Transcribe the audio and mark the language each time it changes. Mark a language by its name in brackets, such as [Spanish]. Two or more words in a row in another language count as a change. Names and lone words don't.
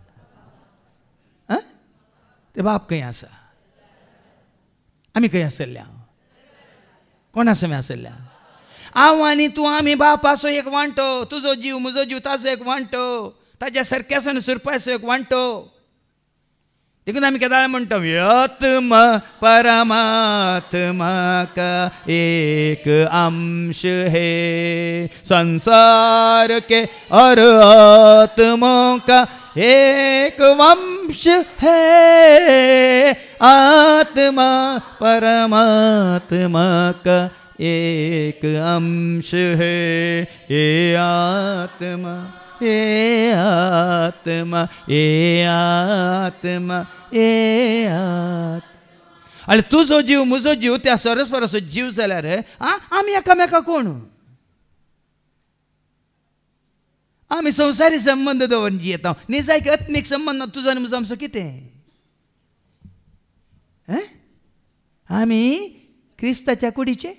[Konkani] ते बाप खंय आसा? आमी खंय आसल्या? कोणा समें आसल्या? हांव आनी तूं आमी बापाचो एक वांटो. तुजो जीव म्हजो जीव ताचो एक वांटो. ताच्या सारक्याचो सुरपाचो एक वांटो. देखून आमी केदाळ म्हणटा [Hindi] आत्मा परमात्मा का एक अंश है संसार के और आत्मा का एक वंश है आत्मा परमात्मा का एक अंश है ये आत्मा ये आत्मा ये आत्मा ये आत्मा. [Konkani] अरे तुजो जीव म्हजो जीव त्या सरस्वराचो जीव जाल्यार आमी एकामेका कोण? आमी संवसारी संबंध दवरून जियेता. निजायक आत्मीक संबंध तुजो आनी म्हजो आमचो कितें? आमी क्रिस्ताच्या कुडीचे.